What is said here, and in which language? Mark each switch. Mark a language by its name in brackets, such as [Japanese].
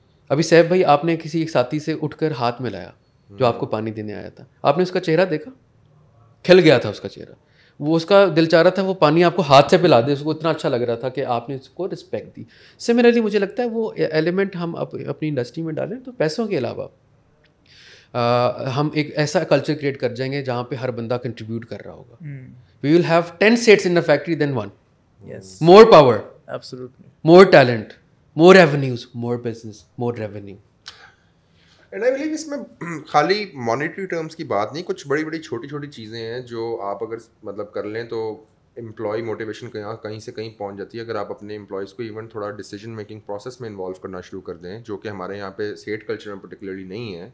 [Urdu] ابھی صاحب بھائی آپ نے کسی ایک ساتھی سے اٹھ کر ہاتھ میں لایا جو آپ کو پانی دینے آیا تھا, آپ نے اس کا چہرہ دیکھا, کھل گیا تھا اس کا چہرہ, وہ اس کا دل چاہ رہا تھا وہ پانی آپ کو ہاتھ سے پلا دے, اس کو اتنا اچھا لگ رہا تھا کہ آپ نے اس کو رسپیکٹ دی. سملرلی مجھے لگتا ہے وہ ایلیمنٹ ہم اپنی انڈسٹری میں ڈالیں تو پیسوں کے علاوہ ہم ایک ایسا کلچر کریٹ کر جائیں گے جہاں پہ ہر بندہ کنٹریبیوٹ کر رہا ہوگا. [English] We will have 10 seats in a factory than 1. More power, more talent, more revenues, more business, more revenue. And I believe [Urdu] اس میں خالی مانیٹری ٹرمس کی بات نہیں, کچھ بڑی بڑی چھوٹی چھوٹی چیزیں ہیں جو آپ اگر مطلب کر لیں تو امپلائی موٹیویشن کہیں سے کہیں پہنچ جاتی ہے. اگر آپ اپنے امپلائیز کو ایون تھوڑا ڈیسیجن میکنگ پروسیس میں انوالو کرنا شروع کر دیں, جو کہ ہمارے یہاں پہ سیٹ کلچر میں پرٹیکولرلی نہیں ہے.